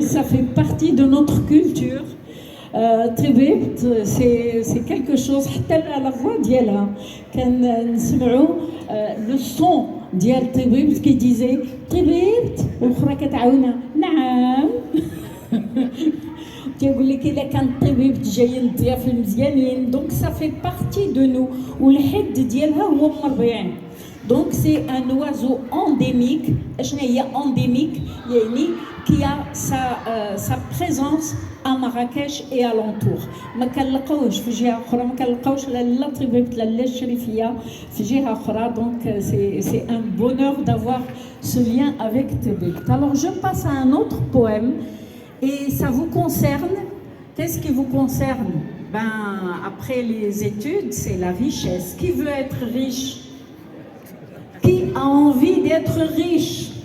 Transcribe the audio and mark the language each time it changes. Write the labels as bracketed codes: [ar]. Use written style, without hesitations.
[fr] Ça fait partie de notre culture. Tribibt, c'est quelque chose, [ar] حتى [fr] la voix [ar] ديالها كان نسمعوا [fr] le son [ar] ديال [fr] Tribibt qui disait Tribibt [ar] واخرى كتعاونها نعم. كيقول لك الا كان طبيب جايين الضياف المزيانين دونك [fr] ça fait partie de nous [ar] والحد ديالها هو مربعين. [fr] Donc c'est un oiseau endémique. [ar] شنو هي [fr] endémique [ar] يعني [fr] qui a sa présence à Marrakech et alentour. [ar] ما كنلقاوش في جهه اخرى، ما كنلقاوش لا طبيبه لا الشريفيه في جهه اخرى. [fr] Donc c'est un bonheur d'avoir ce lien avec Tribibt. Alors je passe à un autre poème. Et ça vous concerne. Qu'est-ce qui vous concerne? Après les études, c'est la richesse. Qui veut être riche? Qui a envie d'être riche?